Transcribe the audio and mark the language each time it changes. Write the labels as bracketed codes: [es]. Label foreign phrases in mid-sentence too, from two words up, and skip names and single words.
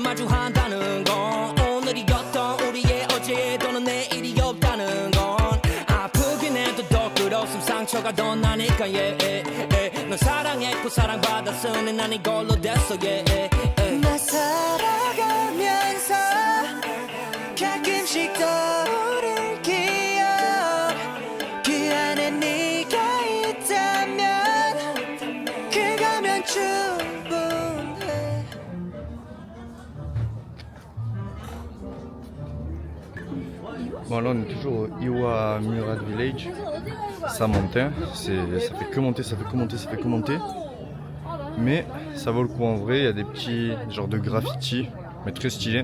[ko] 마주한다는 건 오늘이었던 우리의 어제 또는 내일이 없다는 건 아프긴 해도 더 끝없음 상처가 더 나니까 널 사랑했고 사랑받았으니 난 이걸로 됐어 나 살아가면서 가끔씩 떠오를 기억 그 안에 네가 있다면 그거면 충분해 [fr] Bon là on est toujours au Iwa Murad Village. Ça monte, hein. Ça fait que monter, ça fait que monter, ça fait que monter. Mais ça vaut le coup en vrai, il y a des petits genres de graffitis, mais très stylés.